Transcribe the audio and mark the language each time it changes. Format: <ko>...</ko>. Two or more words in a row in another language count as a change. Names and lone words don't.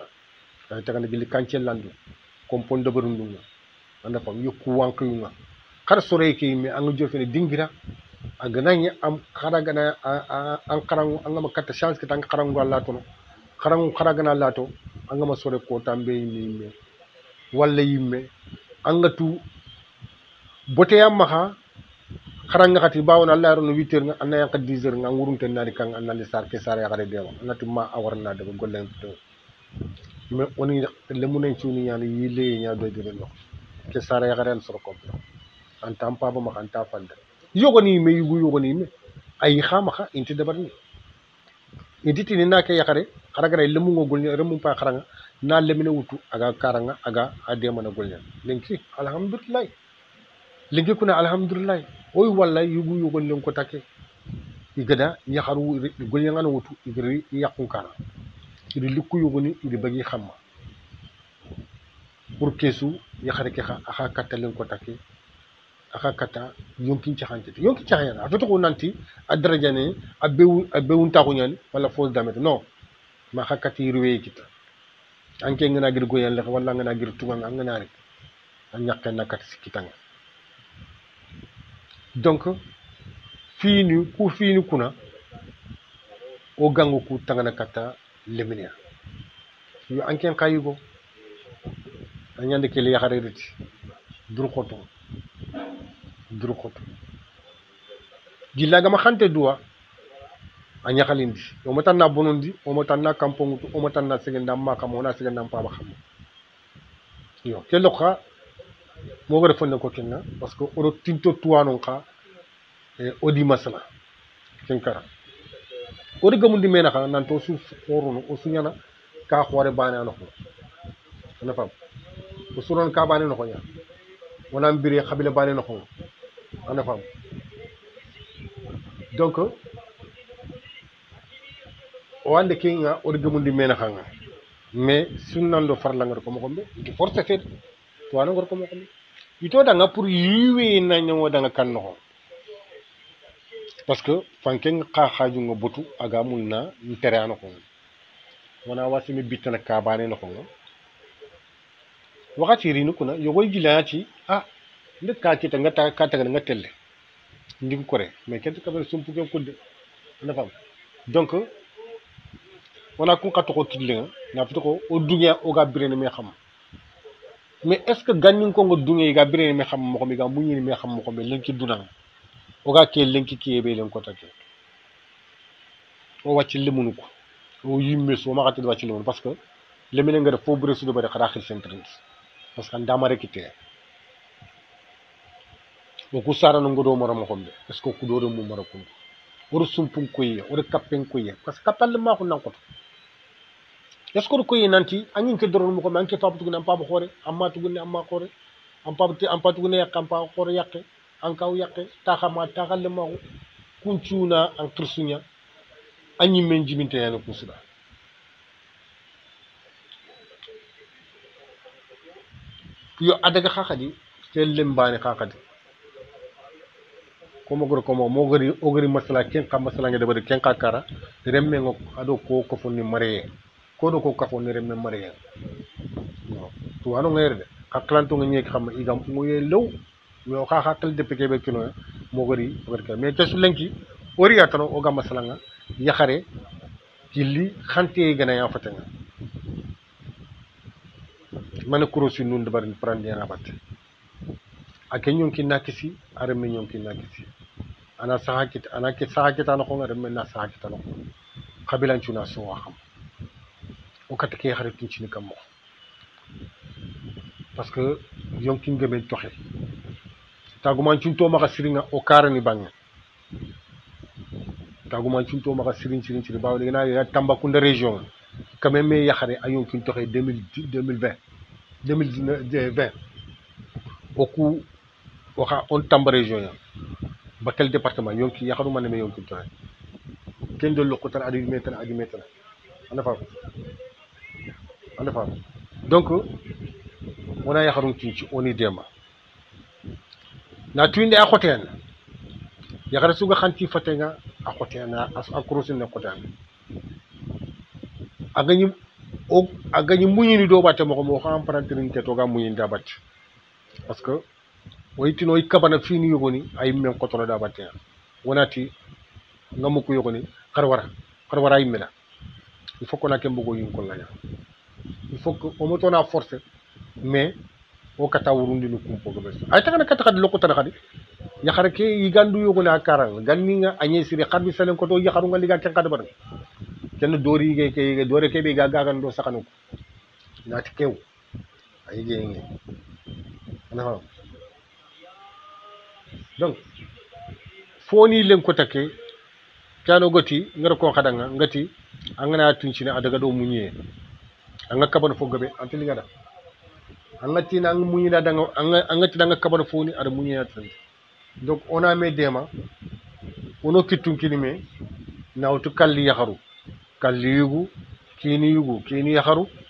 <snk>ay tagana gilli kance landu kompon deberundunga anda fam yokku wankuyunga xar sore ke me anga jofene dingira aganañi am xaragana an xarangu angama katta chance kita anga xarangu latono xarangu xaragana lato angama sore ko tambe yimme walla yimme anga tu boteya maxa xaranga xati bawona allah rono 8h nga anna yanka 10h nga ngurunte nani kan anna sar ke sar ya xare dewa anati ma awarna de gollen to mais oni le munen ciuni ñani yile ña do de no ke sar ya xare soro ko</snk> <fr>en temps</fr> <snk>pa ba ma</snk> <fr>en temps</fr> <snk>fande yogoni me yugu yogoni me ay xama xa inti debarni inti tini na ke yaxare xaraga le mu ngol remu pa xaranga na lemine wutu aga karanga aga adema na gollen lenki alhamdulillah lenki kuna alhamdulillah oy walla yugu yogol len ko take igada yaxaru gollen ngana wutu igri yaqun kana idi likku yogoni idi bagi xamma pour kesu yaxare ke xa axa katalen ko take axa kata yonkin caxantete yonkin caxayana a fetoxo nanti a darajane a bewun taxuñani walla fausse damete non ma xa kati ruweye kita anke ngana gir goyen lexe walla ngana gir tuganga a ngana rek a ñaqe na kati sikkitanga donc fini kuna o gango ku tangana kata leminiya yo anken xa yigo a ñande kele yaxare reti dur xoto gillaga ma xante duwa a ñaxalindi o ma tanna bonondi o ma tanna kampongutu o ma tanna segenda ma xam ona segenda pa ba xam yo ke lokha mo go defon ko kenna</snk> <fr>parce que</fr> <snk>o tinto tuwano xa o di masala ken kara o de gamundi mena xa nan to su xoruno o suñana ka xore bana no ko na fam o suron ka bana no ko ñaan wona mbiri xabila bana no ko ana fam donc o ande kinga o gamundi mena xanga mais sunnando farla ngar ko mo ko be di</snk> <fr>force fait</fr> <snk>to ana ngor ko mo ko ito danga pour yiwe na nyawo danga kan no</snk> <fr>parce que</fr> <snk>fanken xa xaju nga botu aga munna ntere ano ko wana wasimi bitana ka bane no ko wakati rinu kuna yogoy gilati nde ka kita ngata ka taga nga telle ndim kore mais kente ka sumpu ko kudde na fam donc wana ku ka to ko kidle na fito ko o dunya o ga birene me xam</snk> <fr>mais est ce que</fr> <snk>gannin ko ngo dunya ga birene me xam mo ko mi ga muñini me xam mo ko be lenki dunan o ga ke lenki ki be len ko take o wacci limunu ko o yimme so ma xati wacci limunu</snk> <fr>parce que</fr> <snk>lemine nga def fo bure su do bari xara xil centre</snk> <fr>parce que</fr> <snk>ndama rekite o ku sara no ngodo mara mo xombe</snk> <fr>est ce que</fr> <snk>ku do mo mara ko wor sumpun ko yi wor kappen ko yi</snk> <fr>parce que</fr> <snk>kapal ma ko nan ko</snk> <fr>est ce que</fr> <snk>ko yi nanti anyin ke doron mo ko man ke fabu tugu nan pa xore amma tugu ne amma xore am pa tugu ne yakam pa xore yakke an kaw yakke ta xama ta xal ma ko kuncuna an kirsunya anyi men jiminte yana kusura yo adaga xaxadi tel lembani xaxadi komo gor komo mo gori ogori masala ken xam masala nga debade ken kakara remme ngo ado ko fonni marié ko do ko kafonni remme marié no to ano ngere de aklanto nga ñek xam igam ngoye lew yo xaxal de peke be kino mo gori ka mais te su lenki ori atano o gam masala nga yaxare killi xante gana ya fatanga man kurosi nun de bari prendre na batte ake ñonki nakisi are me ñonki nakisi ana sahakit ana ke sahakita no ko re men na sahakita no qabilan ci na so waxam o kat ke xaritu ci ni kam mo</snk> <fr>parce que</fr> <snk>yonki ngebe toxe taguma ci to ma siringa o karani bang taguma cinto maka sirin bawo ngena ya Tambacounda</snk> <fr>région quand même</fr> <snk>me yaxare ayon kin toxe 2020 2020 oku waxa on Tamba région ya bakel département yonki yaxaru man me yonki toxe ken do lokutan adi metan ana fa donc wona yaxaru cinci oni dema na tuinde a xoten yaxare suga xanti fatenga a xotena a crosin ne xoten agañi muñini do batte mo ko xam parantirin ke to ga muñin da batte</snk> <fr>parce que</fr> <snk>o yitino i kabana fini yogoni ay men kotono da batte wonati ngamu ko yogoni xar wara yimela</snk> <fr>il faut qu'on a</fr> <snk>ke mbogo yin ko laña</snk> <fr>il faut que</fr> <snk>o moto na forcer mais o kata wurundi no kumpo go bes ay tagana kata khadi lokota khadi ya khare ke yigandu yogoni akaran ganninga anye siri kharbi salen ko to yakharu nga liga ken kada bar ken dori ke dore ke be gaga gando sakanu nati kew ay ge ngi ana donc foni len ko take kano goti ngara ko khadanga ngati angana tuncina adaga do munye anga kabana fo gabe antili ngada anga tina ang munye da danga anga tina anga kabana fo ni ada munye tan</snk> <fr>donc on a</fr> <snk>mes dema ono kitun kinime nawtu kalli yakharu kalli yugu kini yakharu</snk>